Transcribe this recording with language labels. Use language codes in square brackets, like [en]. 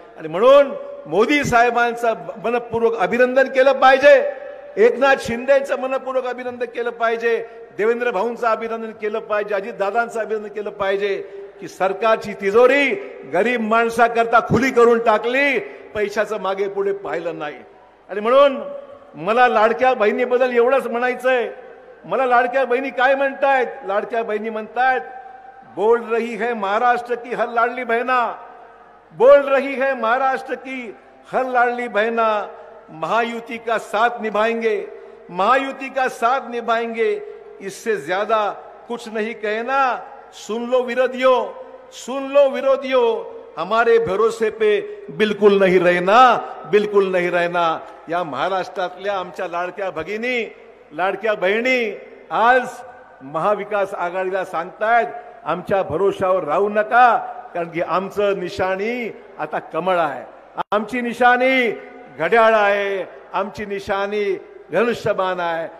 [mr] आणि म्हणून मोदी साहेबांचं मनपूर्वक अभिनंदन केलं पाहिजे, एकनाथ शिंदेचं मनपूर्वक अभिनंदन केलं पाहिजे, देवेंद्र भाऊंचं अभिनंदन केलं पाहिजे, अजितदादांचं अभिनंदन केलं पाहिजे की सरकारची तिजोरी गरीब माणसाकरता खुली करून टाकली, पैशाचं मागे पुढे पाहिलं नाही. आणि म्हणून मला लाडक्या बहिणीबद्दल एवढंच म्हणायचंय. मला लाडक्या बहिणी काय म्हणतायत? लाडक्या बहिणी म्हणतायत, [hi] बोल रही है महाराष्ट्र की हर लाडली बहना, बोल रही है महाराष्ट्र की हर लाडली बहना, महायुति का साथ निभाएंगे, महायुति का साथ निभाएंगे, इससे ज्यादा कुछ नहीं कहना. सुन लो विरोधियों, सुन लो विरोधियों, हमारे भरोसे पे बिल्कुल नहीं रहना, बिल्कुल नहीं रहना. [mr] या महाराष्ट्रातल्या आमच्या लाडक्या भगिनी, लाडक्या बहिणी आज महाविकास आघाडीला सांगतायत आमच्या भरोशावर राहू नका, कारण की आमचं निशाणी आता कमळ आहे, आमची निशाणी घड्याळ आहे, आमची निशाणी धनुष्यबाण आहे.